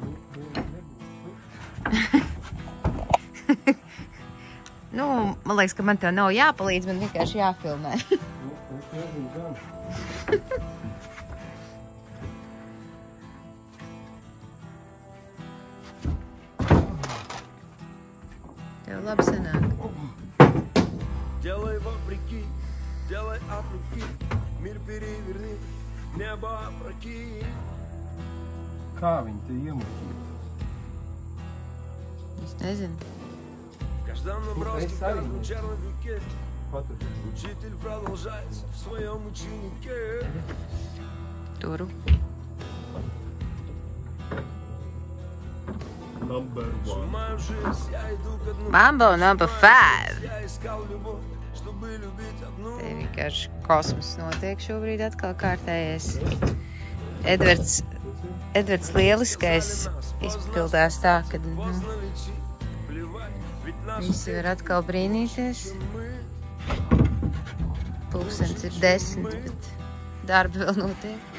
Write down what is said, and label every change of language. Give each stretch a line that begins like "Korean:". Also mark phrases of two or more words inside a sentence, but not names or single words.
Latvian: Nu, man liekas, ka man tev nav jāpalīdz, man vienkārši jāfilmē. Tev labi sanāk.
Russian: Делай вопреки, делай от руки, мир переверни, небо опрокинь.
Latvian: Kā viņi te iemužina? Es nezinu.
Russian: В каждом наброске, в каждом черновике
Latvian: Patur.
Russian: учитель продолжается в своем ученике.
Latvian: Turu.
English: Number one.
Russian: Мою жизнь я иду к одному.
English: Mambo number 5.
Russian: Я искал любовь, чтобы любить одну.
Latvian: Te vienkārši kosmos notiek šobrīd atkal kārtējies. Edvards lieliskais izpildās tā, ka visi var atkal brīnīties. Pulkstens ir 10, bet darbi vēl notiek.